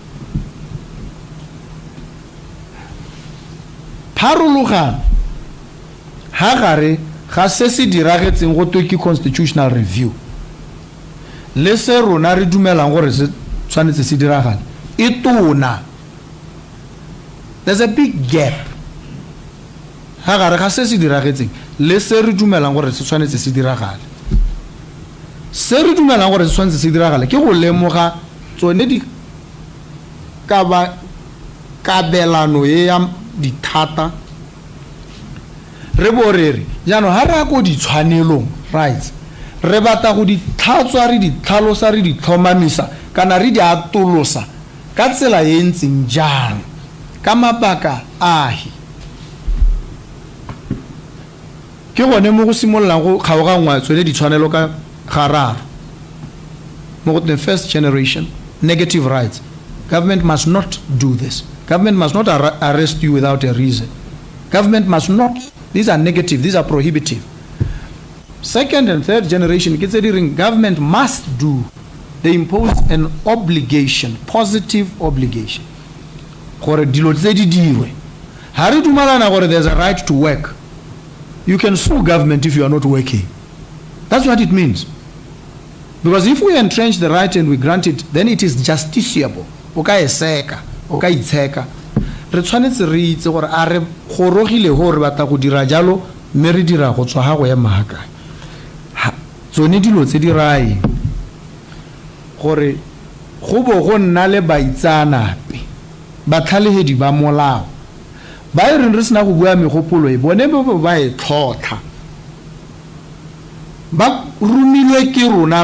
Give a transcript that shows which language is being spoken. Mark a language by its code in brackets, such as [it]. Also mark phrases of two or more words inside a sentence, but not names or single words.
[tn] pharologano ha gare ga se se diragetseng go toki [en] constitutional review [tn] le se rona re dumelang gore se tshwanetse se diragale e tona. [en] There's a big gap [tn] ha gare ga se se diragetseng le se re dumelang gore se tshwanetse se diragale. Se re dumelang gore se tshwanetse se diragale ke go lemoga tsone di ka ba kabelano e ya dithata re borere jano ha ra go di tshwanelong rights re batla go di tlhatswa re di tlhalosa re di tlhomamisa kana re di atolosa ka tsela e ntseng jang ka mabaka ahi ke gone mo go simolola go kgaogangwa tswele ditshwanelo ka gararo mo go [en] the first generation negative rights. Government must not do this. Government must not arrest you without a reason. Government must not. These are negative. These are prohibitive. Second and third generation, government must do. They impose an obligation, positive obligation. There's a right to work. You can sue government if you are not working. That's what it means. Because if we entrench the right and we grant it, then it is justiciable. [tn] Okay, seka, okay, tseka. Re tshwanetse re itse gore a re gorogile ho re batla go dira jalo mme re dira go tswa go ya mahaka. Tsone dilo tse di rai gore go bo go nna le baitsanape batlhalehedi ba molao ba e re sena go bua megopolo e bone ba e tlhotlha ba rumilwe ke rona